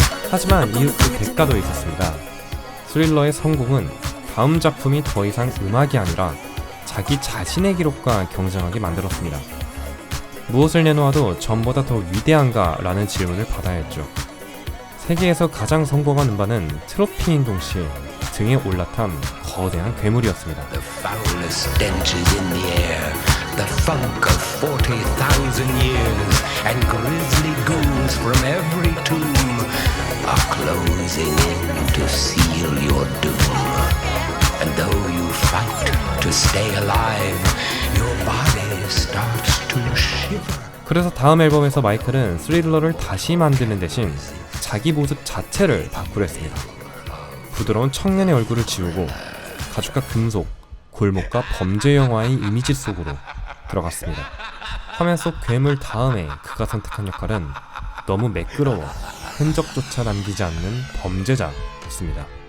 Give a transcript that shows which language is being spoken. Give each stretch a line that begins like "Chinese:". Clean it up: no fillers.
Korean: 하지만 이후 그 대가도 있었습니다. 스릴러의 성공은 다음 작품이 더 이상 음악이 아니라 자기 자신의 기록과 경쟁하게 만들었습니다. 무엇을 내놓아도 전보다 더 위대한가? 라는 질문을 받아야 했죠. 세계에서 가장 성공한 음반은 트로피인 동시에 등에 올라탄 거대한 괴물이었습니다.
English: The funk of 40,000 years and grisly ghouls from every tomb are closing in to seal your doom. And though you fight to stay alive, your body starts to shiver.
Korean: 그래서 다음 앨범에서 마이클은 스릴러를 다시 만드는 대신 자기 모습 자체를 바꾸려 했습니다. 부드러운 청년의 얼굴을 지우고 가죽과 금속, 골목과 범죄 영화의 이미지 속으로 들어갔습니다. 화면 속 괴물 다음에 그가 선택한 역할은 너무 매끄러워 흔적조차 남기지 않는 범죄자였습니다.